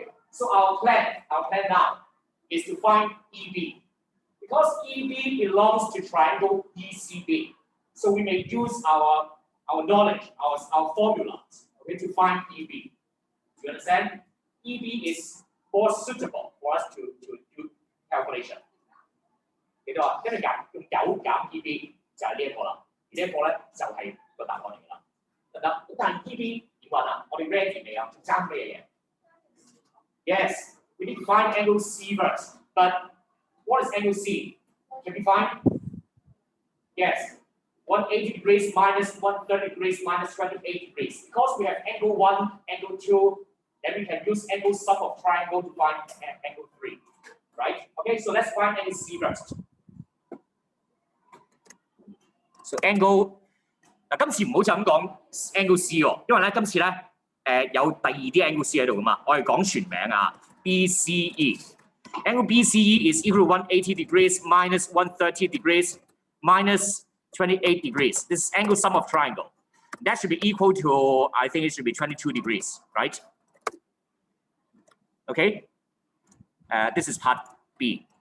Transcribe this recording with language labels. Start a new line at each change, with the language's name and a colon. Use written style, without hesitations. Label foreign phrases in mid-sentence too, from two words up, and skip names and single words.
English: So our plan now is to find EB. Because EB belongs to triangle BCB, so we may use our knowledge, our formulas, okay, to find EB. Do you understand? EB is more suitable for us to do calculation.
Cantonese: 記到啊？跟住用9減 EB 就係呢一個啦，而呢一個咧就係個答案嚟㗎啦，得唔得？咁但係 EB 點揾啊？我哋 ready 未啊？仲爭咩嘢 ？
English: Yes, we need to find angle C first, but what is angle C? Can we find? Yes, 180 degrees minus 130 degrees minus 28 degrees. Because we have angle 1, angle 2, then we can use angle sum of triangle to find angle 3. Right? Okay, so let's find angle C first. So angle
Cantonese: 嗱，今次唔好就咁講
English: angle C
Cantonese: 喎，因為咧今次咧有第二啲
English: angle C
Cantonese: 喺度噶嘛，我哋講全名啊 BCE。
English: Angle BCE is equal to 180 degrees minus 130 degrees minus 28 degrees. This is angle sum of triangle. That should be equal to, I think it should be 22 degrees, right? Okay. This is part B.